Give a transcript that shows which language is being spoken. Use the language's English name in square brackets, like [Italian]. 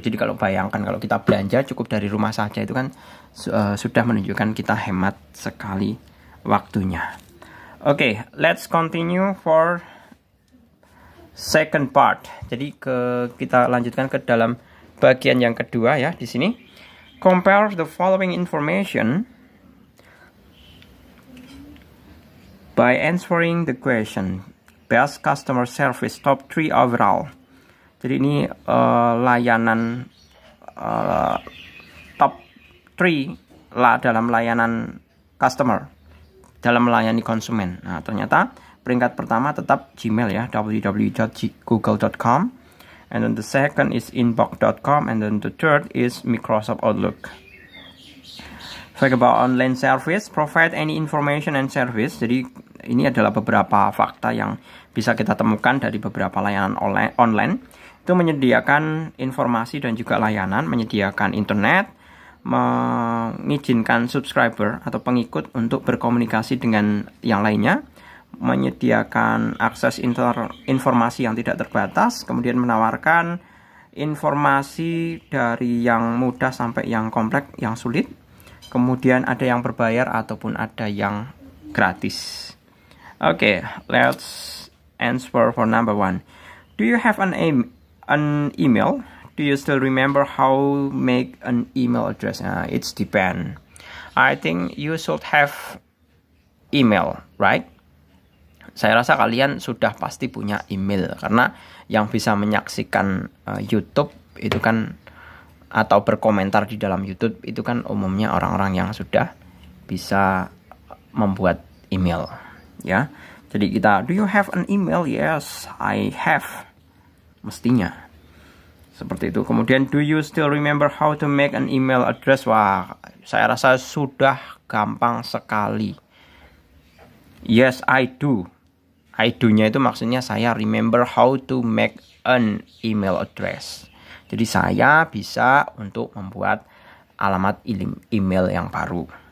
[Indonesian] Jadi kalau bayangkan kalau kita belanja cukup dari rumah saja, itu kan sudah menunjukkan kita hemat sekali waktunya. [English] Oke, let's continue for second part. [Indonesian] Jadi kita lanjutkan ke dalam bagian yang kedua ya di sini. [English] Compare the following information by answering the question. Best customer service top 3 overall. [Indonesian] Jadi ini layanan top 3 dalam layanan customer, dalam melayani konsumen. Nah, ternyata peringkat pertama tetap Gmail ya, www.google.com. [English] And then the second is inbox.com, and then the third is Microsoft Outlook. Fact about online service, provide any information and service. [Indonesian] Jadi ini adalah beberapa fakta yang bisa kita temukan dari beberapa layanan online. Itu menyediakan informasi dan juga layanan, menyediakan internet, mengizinkan subscriber atau pengikut untuk berkomunikasi dengan yang lainnya, menyediakan akses informasi yang tidak terbatas, kemudian menawarkan informasi dari yang mudah sampai yang kompleks, yang sulit, kemudian ada yang berbayar ataupun ada yang gratis. [English] Oke, let's answer for number 1. Do you have an email? Do you still remember how make an email address? It's depend. I think you should have email, right? [Indonesian] Saya rasa kalian sudah pasti punya email, karena yang bisa menyaksikan YouTube itu kan, atau berkomentar di dalam YouTube itu kan umumnya orang-orang yang sudah bisa membuat email ya. Jadi kita, [English] do you have an email? Yes, I have. [Indonesian] Mestinya seperti itu. [English] Kemudian, do you still remember how to make an email address? [Indonesian] Wah, saya rasa sudah gampang sekali. [English] Yes, I do. I do-nya [Indonesian] itu maksudnya saya [English] remember how to make an email address. [Indonesian] Jadi saya bisa untuk membuat alamat email yang baru.